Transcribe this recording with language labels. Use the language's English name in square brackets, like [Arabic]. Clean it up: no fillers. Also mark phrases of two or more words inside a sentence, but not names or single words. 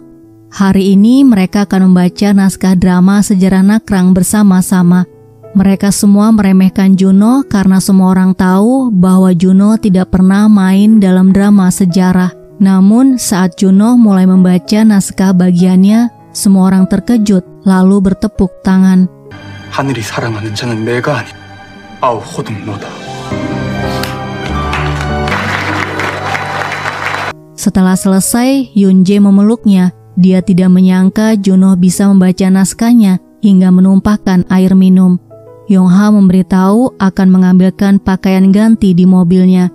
[Indonesian] Hari ini mereka akan membaca naskah drama sejarah Nakrang bersama-sama. Mereka semua meremehkan Juno karena semua orang tahu bahwa Juno tidak pernah main dalam drama sejarah. Namun saat Juno mulai membaca naskah bagiannya, semua orang terkejut lalu bertepuk tangan. [Korean] 하늘이 사랑하는 자는 내가 아니 아우 호동 너다. [Indonesian] Setelah selesai, Yunje memeluknya. Dia tidak menyangka Juno bisa membaca naskahnya hingga menumpahkan air minum. Yongha memberitahu akan mengambilkan pakaian ganti di mobilnya.